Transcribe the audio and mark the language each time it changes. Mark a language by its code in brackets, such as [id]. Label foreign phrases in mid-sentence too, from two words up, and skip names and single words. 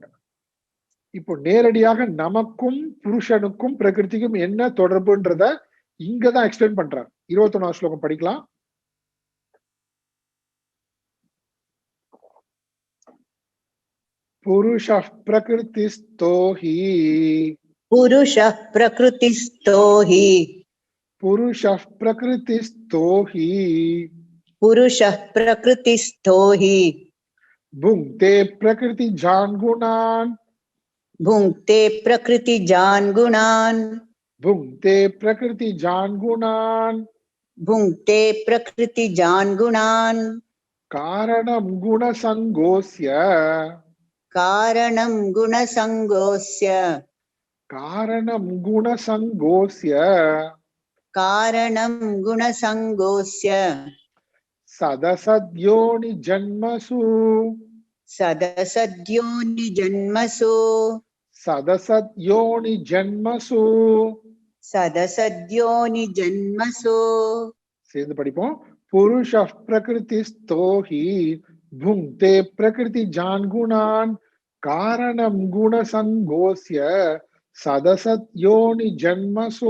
[ta] இப்போ நேரடியாக நமக்கும் புருஷனுக்கும் பிரகிருதிக்கும் என்ன தொடர்புன்றத இங்கதான் எக்ஸ்பிளைன் பண்றார். 21வது ஸ்லோகம் படிக்கலாம். [sa] पुरुष प्रकृतिस्थो हि पुरुषः प्रकृतिस्थो हि पुरुष प्रकृतिस्थो हि पुरुषः प्रकृतिस्थो हि भुङ्क्ते प्रकृति जान् गुणान् भुङ्क्ते प्रकृतिजान् गुणान् भुङ्क्ते प्रकृति जान् गुणान् भुङ्क्ते प्रकृतिजान् गुणान् कारणं गुणसङ्गोऽस्य कारणं गुणसङ्गोऽस्य कारणं गुणसङ्गोऽस्य कारणं गुणसङ्गोऽस्य सदसद्योनि जन्मसु सदसद्योनिजन्मसु सदसद्योनि जन्मसु. सदसद्योनिजन्मसु [ta] சேர்ந்து படிப்போம். [sa] पुरुष प्रकृतिस्थो हि भुङ्क्ते प्रकृति जान् गुणान् कारणं गुणसङ्गोऽस्य सदसद्योनि जन्मसु.